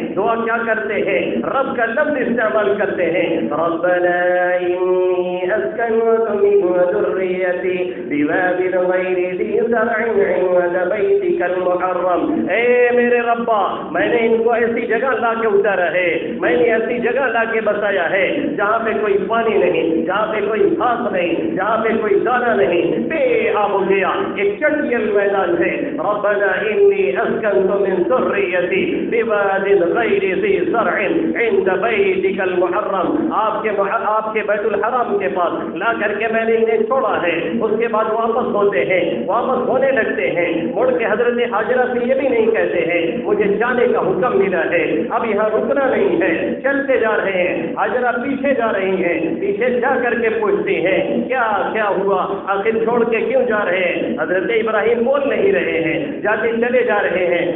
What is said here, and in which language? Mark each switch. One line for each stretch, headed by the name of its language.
Urdu: دعا کیا کرتے ہیں؟
Arabic: رب کا لفظ استعمال کرتے ہیں، ربنا انی اسکنت من ذریتی بواد غیر ذی زرع عند بیتک المحرم.
Urdu: اے میرے ربا، میں نے ان کو ایسی جگہ لا کے اتارا ہے، میں نے ایسی جگہ لا کے بسایا ہے جہاں پہ کوئی پانی نہیں، جہاں پہ کوئی گھاس نہیں، جہاں پہ کوئی دانہ نہیں، بے آب ہو گیا، ایک چٹیل میدان ہے.
Arabic: ربنا انی إني أسكنت من ذريتي بواد غير ذي زرع عند بيتك المحرم.
Urdu: آپ کے بیت الحرام کے پاس لا کر کے میں نے انہیں چھوڑا ہے. اس کے بعد واپس ہوتے ہیں, واپس ہونے لگتے ہیں, مڑ کے حضرت حاجرہ سے یہ بھی نہیں کہتے ہیں مجھے جانے کا حکم ملا ہے, اب یہاں رکنا نہیں ہے, چلتے جا رہے ہیں. حاجرہ پیچھے جا رہی ہیں, پیچھے جا کر کے پوچھتی ہیں کیا کیا ہوا, آخر چھوڑ کے کیوں جا رہے ہیں؟ حضرت ابراہیم بول نہیں رہے ہیں, جاتے چلے جا رہے ہیں.